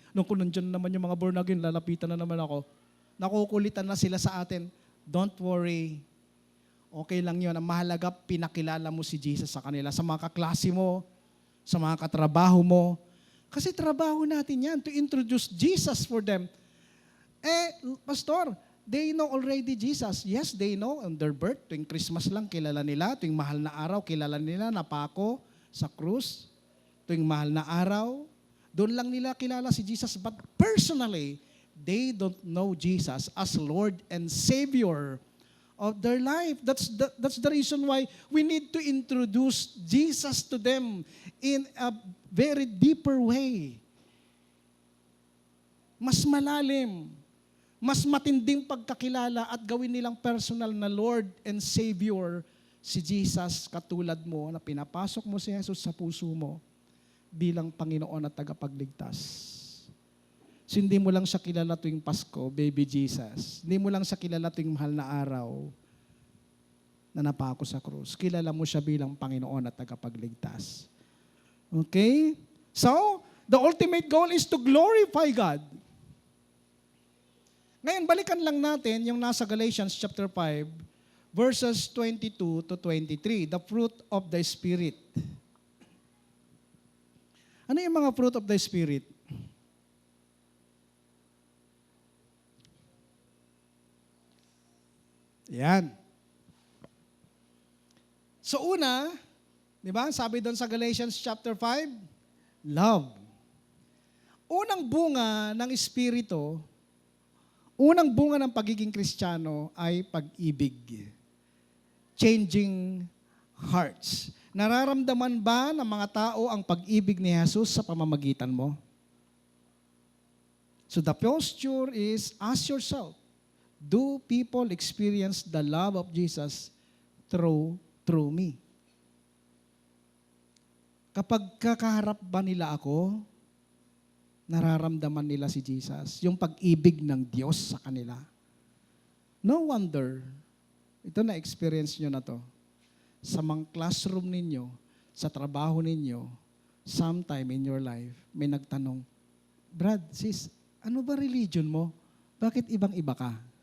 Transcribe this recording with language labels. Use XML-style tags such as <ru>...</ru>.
<tl>Nung kung nandiyan naman yung mga born again, lalapitan na naman ako. Nakukulitan na sila sa atin.</tl> <en>Don't worry.</en> <tl>Okay lang yun. Ang mahalaga, pinakilala mo si Jesus sa kanila, sa mga kaklase mo, sa mga katrabaho mo. Kasi trabaho natin yan,</tl> <en>to introduce Jesus for them. Pastor, they know already Jesus. Yes, they know on their birth.</en> <tl>Tuwing Christmas lang, kilala nila. Tuwing mahal na araw, kilala nila, napako sa krus. Tuwing mahal na araw, doon lang nila kilala si Jesus.</tl> <en>But personally, they don't know Jesus as Lord and Savior of their life. That's the reason why we need to introduce Jesus to them in a very deeper way.</en> <tl>Mas malalim, mas matinding pagkakilala at gawin nilang personal na Lord and Savior si Jesus katulad mo na pinapasok mo si Jesus sa puso mo bilang Panginoon at tagapagligtas. So, hindi mo lang siya kilala tuwing Pasko, baby Jesus. Hindi mo lang siya kilala tuwing mahal na araw na napako sa krus. Kilala mo siya bilang Panginoon at tagapagligtas. Okay?</tl> <en>So, the ultimate goal is to glorify God.</en> <tl>Ngayon, balikan lang natin yung nasa Galatians chapter 5, verses 22 to 23, the fruit of the Spirit. Ano yung mga fruit of the Spirit? Yan. So una, di ba, sabi doon sa Galatians chapter 5, love. Unang bunga ng Espiritu, unang bunga ng pagiging Kristiyano ay pag-ibig.</tl> <en>Changing hearts.</en> <tl>Nararamdaman ba ng mga tao ang pag-ibig ni Jesus sa pamamagitan mo?</tl> <en>So the posture is, ask yourself, do people experience the love of Jesus through me?</en> <tl>Kapag kakaharap ba nila ako, nararamdaman nila si Jesus, yung pag-ibig ng Diyos sa kanila.</tl> <en>No wonder,</en> <tl>ito na-experience nyo na to, sa mga classroom ninyo, sa trabaho ninyo,</tl> <en>sometime in your life,</en> <tl>may nagtanong, Brad, sis, ano ba religion mo? Bakit ibang-iba ka?</tl>